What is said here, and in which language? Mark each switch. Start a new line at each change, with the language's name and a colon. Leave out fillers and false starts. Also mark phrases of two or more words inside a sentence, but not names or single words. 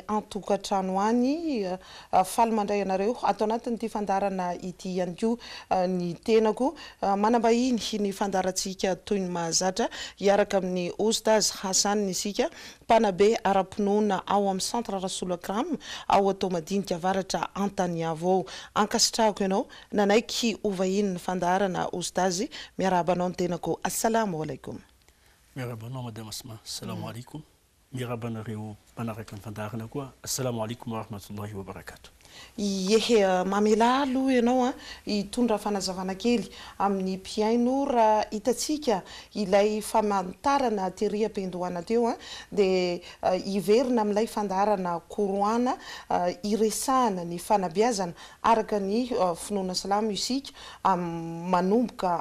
Malagasy: antokatrano any faly mandray anareo atao anatin'ity fandarana ity ihany koa ny tenako manambahiny ny fandarantsika toy ny mahazatra hiaraka amin'ny Oustaz Hassan nisika mpanabe ara-pinoana ao amin'ny centre Rasoul-Akram ao atao madinika avaratra Antaniavo ankasitrahako ianao nanaiky ovahiny ny fandarana Oustaz miarahaba anao tenako
Arabic: assalamu alaikum.
Malagasy: Miarabanao madame Asma,
Arabic: assalamu alaikum.
Malagasy: Miarabanareo manaraka ny fandarana koa,
Arabic: assalamu alaikum wa rahmatullahi wa barakatuh.
Malagasy: Yehe mamelalo ianao itondra fanazavana kely amin'ny mpiaino raha hitatsika ilay famantarana tery ampendohana teo de iverina amin'ilay fandarana koroana iresahana ny fanabeazana araka ny finoana salamo isika manomboka